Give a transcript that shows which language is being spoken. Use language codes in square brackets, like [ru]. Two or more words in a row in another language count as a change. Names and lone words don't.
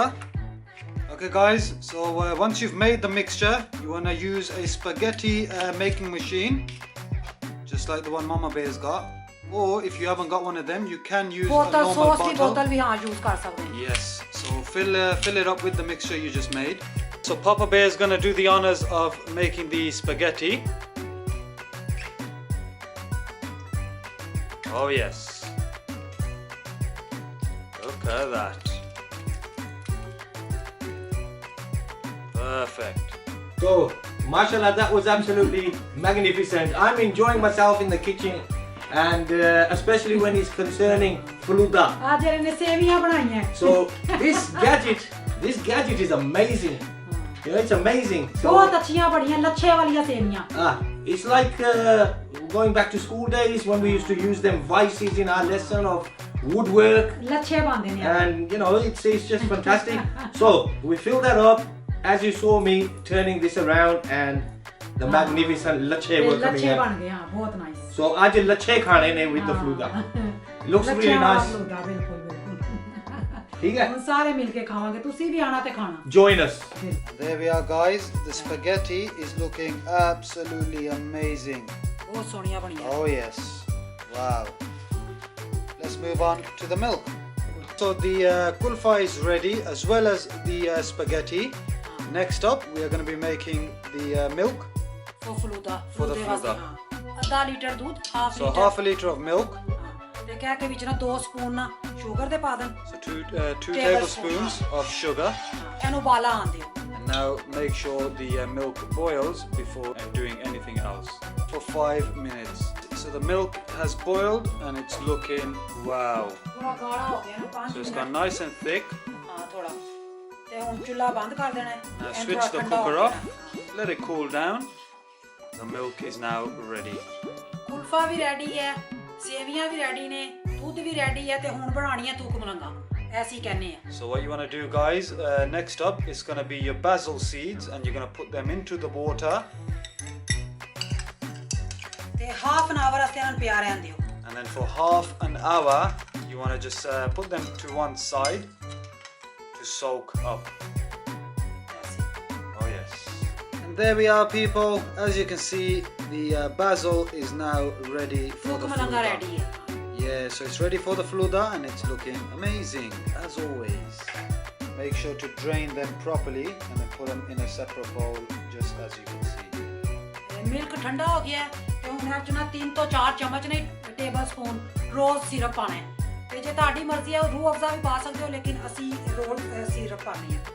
[en] Okay guys, so once you've made the mixture, you want to use a spaghetti making machine, just like the one Mama Bear's got. Or if you haven't got one of them, you can use a [pa] ਬੋਤਲ [en] normal [pa] ਸੌਸ ਦੀ [en] bottle. [pa] ਬੋਤਲ ਵੀ ਹਾਂ ਯੂਜ਼ ਕਰ ਸਕਦੇ ਹਾਂ [en] Yes, so fill it up with the mixture you just made. So Papa Bear is going to do the honors of making the spaghetti. Oh yes. Look at that. Perfect. So, mashallah, that was absolutely magnificent. I'm enjoying myself in the kitchen, and especially when it's concerning falooda. [pa] ਅੱਜ ਇਹਨੇ ਸੇਵੀਆਂ ਬਣਾਈਆਂ [en] So this gadget is amazing. You know, it's amazing. So, [pa] ਬਹੁਤ ਅੱਛੀਆਂ ਬੜੀਆਂ ਲੱਛੇ ਵਾਲੀਆਂ ਸੇਵੀਆਂ [en] it's like going back to school days when we used to use them vices in our lesson of woodwork, [pa] ਲੱਛੇ ਬਣਦੇ ਨੇ [en] and you know, it's just fantastic. So we fill that up as you saw me turning this around, and the magnificent lache were coming [pa] ਲੱਛੇ [en] out. [pa] ਬਣ ਗਏ ਹਾਂ ਬਹੁਤ ਨਾਈਸ [en] So [pa] ਅੱਜ ਲੱਛੇ ਖਾਣੇ ਨੇ [en] with the falooda. Looks really nice. [pa] falooda ਬਿਲਕੁਲ ਬਿਲਕੁਲ [hi] ठीक है? [pa] ਹੁਣ ਸਾਰੇ ਮਿਲ ਕੇ ਖਾਵਾਂਗੇ ਤੁਸੀਂ ਵੀ ਆਣਾ ਤੇ ਖਾਣਾ [en] Join us. There we are guys. The spaghetti is looking absolutely amazing. [pa] ਬਹੁਤ ਸੋਹਣੀਆਂ ਬਣੀਆਂ [en] Oh yes. Wow. Let's move on to the milk. So the kulfa is ready as well as the spaghetti. Next up we are going to be making the milk. [pa] ਫਲੂਦਾ [en] For the [pa] ਵਾਸਤੇ, [en] falooda. [pa] ਹਾਂ। ਅੱਧਾ ਲੀਟਰ ਦੁੱਧ ਹਾਫ [en] So [pa] ਲੀਟਰ [en] half a liter of milk. [pa] ਤੇ ਕਹਿ ਕੇ ਵਿੱਚ ਨਾ 2 ਸਪੂਨ ਨਾ ਸ਼ੂਗਰ ਦੇ ਪਾ ਦੇਣ [en] So two Tablespoons. tablespoons of sugar. [pa] ਇਹਨੂੰ ਉਬਾਲਾ ਆਉਣ ਦਿਓ [en] And now make sure the milk boils before doing anything else for 5 minutes. So the milk has boiled and it's looking wow. [pa] ਥੋੜਾ ਗਾੜਾ ਹੋ ਗਿਆ ਨਾ 5 [en] So it's gone nice and thick. [pa] ਹਾਂ ਥੋੜਾ ਤੇ ਹੁਣ ਚੁੱਲ੍ਹਾ ਬੰਦ ਕਰ ਦੇਣਾ ਹੈ [en] Now [pa] ਇਹਨੂੰ [en] switch [pa] ਥੋੜ੍ਹਾ [en] the [pa] ਠੰਡਾ ਹੋ [en] cooker off. [pa] ਜਾਣਾ। [en] Let it cool down. The milk is now ready. [pa] ਕੁਲਫਾ ਵੀ ਰੈਡੀ ਹੈ ਸੇਵੀਆਂ ਵੀ ਰੈਡੀ ਨੇ ਦੁੱਧ ਵੀ ਰੈਡੀ ਹੈ ਤੇ ਹੁਣ ਬਣਾਉਣੀ ਹੈ ਤੂਕ ਮਲੰਗਾ ਐਸੀ ਕਹਿੰਦੇ ਆ [en] So what you want to do guys, next up is going to be your basil seeds and you're going to put them into the water. [pa] ਤੇ [en] half an hour [pa] ਅਸੇ ਇਹਨਾਂ ਪਿਆ ਰਹਿਣ ਦਿਓ [en] And then for half an hour, you want to just put them to one side to soak up. Oh yes. And there we are people. As you can see, the basil is now ready for [pa] ਤੂਕ [en] the [pa] ਮਲੰਗਾ [en] falooda. [pa] ਰੈਡੀ ਹੈ [en] Yeah, so it's ready for the falooda and it's looking amazing as always. Make sure to drain them properly and then put them in a separate bowl just as you can see. [pa] ਮਿਲਕ ਠੰਡਾ ਹੋ ਗਿਆ ਹੈ ਤੇ ਹੁਣ ਇਹ ਚ ਨਾ 3 ਤੋਂ 4 ਚਮਚ ਨੇ [en] table spoon rose syrup [pa] ਪਾਣਾ ਹੈ ਤੇ ਜੇ ਤੁਹਾਡੀ ਮਰਜ਼ੀ ਹੈ ਰੂਹ ਅਫਜ਼ਾ ਵੀ ਪਾ ਸਕਦੇ ਹੋ ਲੇਕਿਨ ਅਸੀਂ [en] rose syrup [pa] ਪਾਣੀ ਹੈ